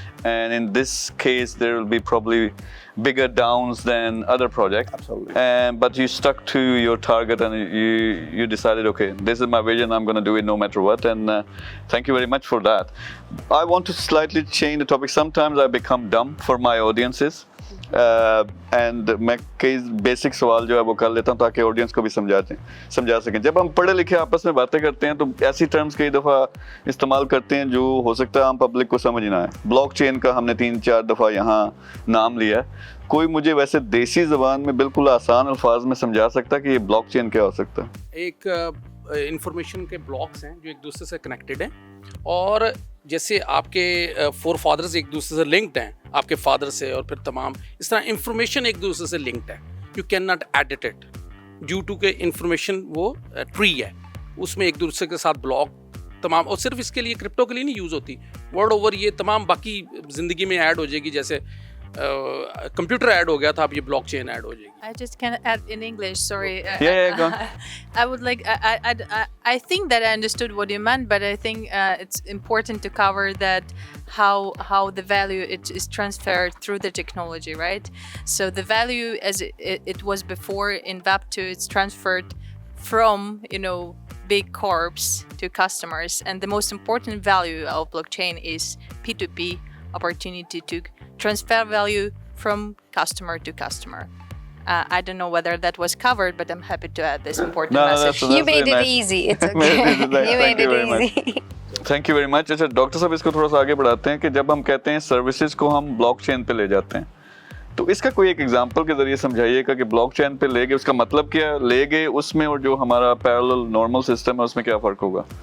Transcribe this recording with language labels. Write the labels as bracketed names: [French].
[English] And in this case, there will be probably bigger downs than other projects. Absolutely. But you stuck to your target and you decided, okay, this is my vision, I'm going to do it no matter what. And thank you very much for that. I want to slightly change the topic. Sometimes I become dumb for my audiences. [Urdu] And میں کئی basic سوال جو ہے وہ کر لیتا ہوں تاکہ آڈینس کو بھی سمجھا سکیں. جب ہم پڑھے لکھے آپس میں باتیں کرتے ہیں تو ایسی ٹرمز کئی دفعہ استعمال کرتے ہیں جو ہو سکتا ہے عام پبلک کو سمجھ نہ آئے. بلاک چین کا ہم نے 3-4 دفعہ یہاں نام لیا ہے. کوئی مجھے ویسے دیسی زبان میں بالکل آسان الفاظ میں سمجھا سکتا کہ یہ بلاک چین کیا ہو سکتا ہے؟ ایک انفارمیشن کے بلاکس ہیں جو ایک دوسرے سے کنیکٹڈ ہیں, اور جیسے آپ کے فور فادرز ایک دوسرے سے لنکڈ ہیں, آپ کے فادر سے, اور پھر تمام اس طرح انفارمیشن ایک دوسرے سے لنکڈ ہے. [English] you can not edit it due to [Urdu] کہ انفارمیشن وہ ٹری ہے, اس میں ایک دوسرے کے ساتھ بلاک تمام, اور صرف اس کے لیے کرپٹو کے لیے نہیں یوز ہوتی, ورڈ اوور یہ تمام باقی زندگی میں ایڈ ہو جائے گی. جیسے کمپیوٹر ایڈ ہو گیا تھا, اب یہ بلاک چین ایڈ ہو جائے گی. [English] I just can add in English, sorry. Yeah, go on. I would like, I think that I understood what you meant, but I think it's important to cover that how the value is transferred through the technology, right? So the value as it was before in Web2, it's transferred from, big corps to customers. And the most important value of blockchain is P2P opportunity to transfer value from customer to customer. I don't know whether that was covered, but I'm happy to add this important message. You made it easy. It's okay. You made it easy. Thank you very much. [Urdu] اچھا doctor صاحب, اس کو تھوڑا سا آگے بڑھاتے ہیں کہ جب ہم کہتے ہیں سروسز کو ہم بلاک چین پہ لے جاتے ہیں, تو اس کا کوئی ایک ایگزامپل کے ذریعے سمجھائیے گا کہ بلاک چین پہ لے گئے, اس کا مطلب کیا لے گئے, اس میں اور جو ہمارا پیرالل نارمل سسٹم ہے اس میں کیا فرق ہوگا؟